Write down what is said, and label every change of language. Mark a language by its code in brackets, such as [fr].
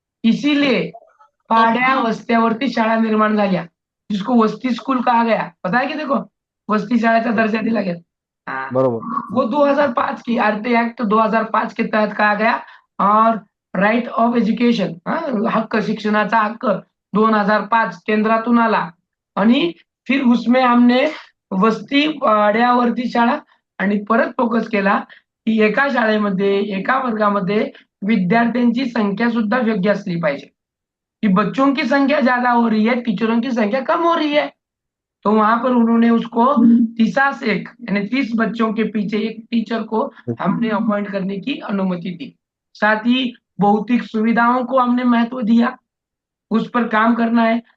[mr] इसीलिए पाड्या वस्त्यावरती शाळा निर्माण झाल्या, [hi] जिसको वस्ती स्कूल कहा गया। पता है कि देखो, वस्ती शाळेचा दर्जा दिला गया। हाँ, [mr] बरोबर [hi] वो 2005 की आरटी एक्ट 2005 के तहत कहा गया। [mr] और राइट ऑफ एज्युकेशन, हक्क, शिक्षणाचा हक्क 2005 केंद्रातून आला। आणि [hi] फिर उसमें हमने [mr] वस्ती पाड्यावरती शाळा आणि परत फोकस केला की एका शाळेमध्ये, एका वर्गामध्ये विद्यार्थ्यांची संख्या सुद्धा योग्य असली पाहिजे। [hi] कि बच्चों की संख्या ज्यादा हो रही है, टीचरों की संख्या कम हो रही है, तो वहां पर उन्होंने उसको 30 यानी 30 बच्चों के पीछे एक टीचर को हमने अपॉइंट करने की अनुमति दी। साथ ही भौतिक सुविधाओं को हमने महत्व दिया, उस पर काम करना है।